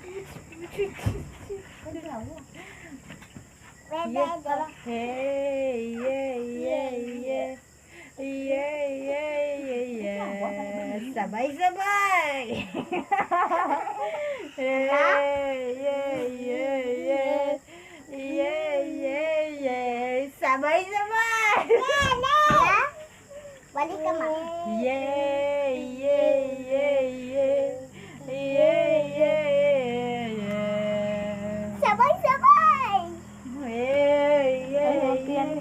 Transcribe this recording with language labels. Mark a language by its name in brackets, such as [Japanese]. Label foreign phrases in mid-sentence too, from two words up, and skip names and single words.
[English] Hey, yeah, yeah, yeah. Yeah, yeah, yeah, yeah. [Filipino] Sabay-sabay. [English] Hey, yeah, yeah, yeah. Yeah, yeah, yeah. [Filipino] Sabay-sabay. Balik ka ma. [English] Yeah, yeah, yeah, yeah. Yeah, yeah, yeah. [Filipino] Sabay-sabay. [English] Yeah, yeah, [Filipino] Ay, yan po,